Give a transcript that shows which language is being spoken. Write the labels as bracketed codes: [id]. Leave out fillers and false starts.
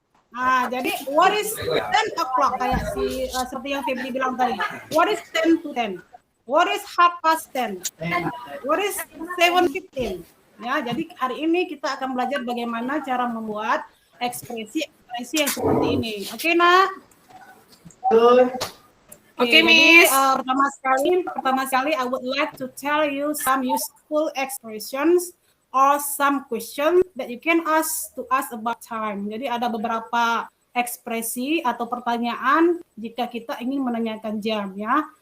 [id] Nah, jadi [en] what is 10 o'clock [id] kayak seperti yang Febri bilang tadi. [en] What is 10 to 10? What is 10:30? What is 7:15? [id] Ya, jadi hari ini kita akan belajar bagaimana cara membuat ekspresi yang seperti ini. Oke, Nak? [en] Okay, Miss. [id] Pertama sekali, [en] I would like to tell you some useful expressions or some questions that you can ask to us about time. [id] Jadi ada beberapa ekspresi atau pertanyaan jika kita ingin menanyakan jam ya.